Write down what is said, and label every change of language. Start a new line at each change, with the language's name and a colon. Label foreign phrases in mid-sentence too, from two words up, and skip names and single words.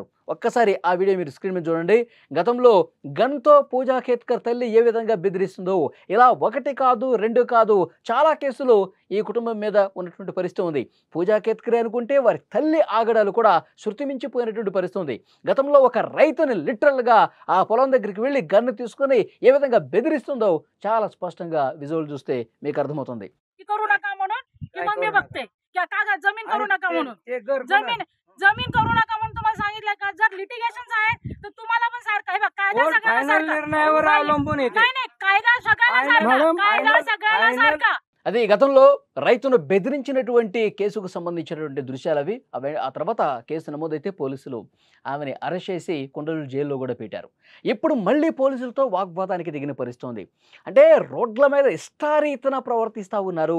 Telugu: ఒక్కసారి ఆ వీడియో మీరు స్క్రీన్ మీద చూడండి. గతంలో గన్తో పూజా ఖేత్కర్ తల్లి ఏ విధంగా బెదిరిస్తుందో, ఇలా ఒకటి కాదు రెండు కాదు చాలా కేసులు ఈ కుటుంబం మీద ఉన్నటువంటి పరిస్థితి ఉంది. పూజా ఖేత్కర్ అనుకుంటే వారి తల్లి ఆగడాలు కూడా శృతిమించిపోయినటువంటి పరిస్థితి ఉంది. గతంలో ఒక రైతుని లిటరల్గా ఆ పొలం దగ్గరికి వెళ్ళి గన్ను తీసుకుని ఏ విధంగా బెదిరిస్తుందో చాలా स्पष्टంగా విజువల్ చూస్తే మీకు అర్థమవుతుంది.
Marathi: करू नका म्हणून की मग मी बघते की कागद जमीन करू नका म्हणून जमीन करू नका म्हणून तुम्हाला सांगितलं का. जर लिटिगेशन्स आहेत तर तुम्हाला पण सारखं आहे बघ, कायदा सगळ्यांना निर्णयावर अवलंबून आहे. नाही कायदा सगळ्यांना सारखा, कायदा सगळ्यांना सारखा.
Telugu: అది గతంలో రైతును బెదిరించినటువంటి కేసుకు సంబంధించినటువంటి దృశ్యాలు అవి. ఆ తర్వాత కేసు నమోదైతే పోలీసులు ఆమెని అరెస్ట్ చేసి కొండలు జైల్లో కూడా పెట్టారు. ఇప్పుడు మళ్ళీ పోలీసులతో వాగ్వాదానికి దిగిన పరిస్థితి. అంటే రోడ్ల మీద ఇష్టారీతన ప్రవర్తిస్తూ ఉన్నారు.